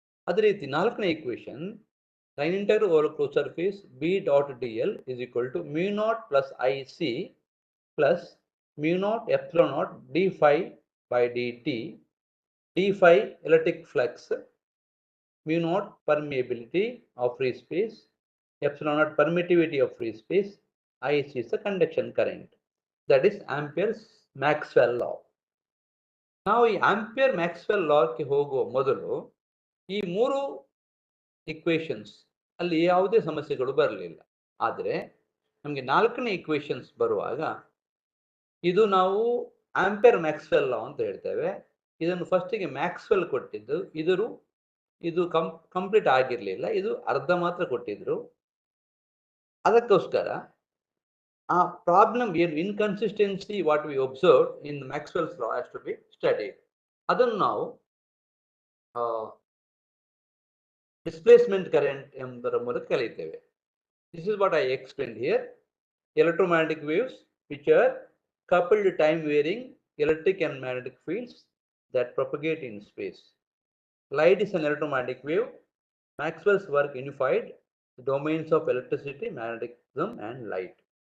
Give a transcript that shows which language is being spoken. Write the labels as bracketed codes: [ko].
[kn] ಅದೇ ರೀತಿ ನಾಲ್ಕನೇ [en] equation, line integral over closed surface B dot dl is equal to mu naught plus IC plus mu naught epsilon naught d phi by dt. d phi electric flux, mu naught permeability of free space, epsilon naught permittivity of free space, IC is the conduction current. That is Ampere's Maxwell law. [kn] ನಾವು ಈ ampere Maxwell ಲಾಕ್ಕೆ ಹೋಗುವ ಮೊದಲು ಈ ಮೂರು equations ಅಲ್ಲಿ ಯಾವುದೇ ಸಮಸ್ಯೆಗಳು ಬರಲಿಲ್ಲ. ಆದರೆ ನಮಗೆ ನಾಲ್ಕನೇ ಇಕ್ವೇಶನ್ಸ್ ಬರುವಾಗ ಇದು ನಾವು ಆಂಪಿಯರ್ ಮ್ಯಾಕ್ಸ್ವೆಲ್ ಲಾ ಅಂತ ಹೇಳ್ತೇವೆ. ಇದನ್ನು ಫಸ್ಟಿಗೆ ಮ್ಯಾಕ್ಸ್ವೆಲ್ ಕೊಟ್ಟಿದ್ದು, ಇದು ಕಂಪ್ಲೀಟ್ ಆಗಿರಲಿಲ್ಲ, ಇದು ಅರ್ಧ ಮಾತ್ರ ಕೊಟ್ಟಿದ್ರು. ಅದಕ್ಕೋಸ್ಕರ ಆ ಪ್ರಾಬ್ಲಮ್ ಏನು [en] Inconsistency what we observe in Maxwell's law has to be studied. [kn] ಅದನ್ನು ನಾವು ಡಿಸ್ಪ್ಲೇಸ್ಮೆಂಟ್ ಕರೆಂಟ್ ಎಂಬುದರ ಮೂಲಕ ಕಲಿತೇವೆ. [en] This is what I explained here. Electromagnetic waves which are coupled time varying electric and magnetic fields that propagate in space. Light is an electromagnetic wave. Maxwell's work unified the domains of electricity, magnetism and light.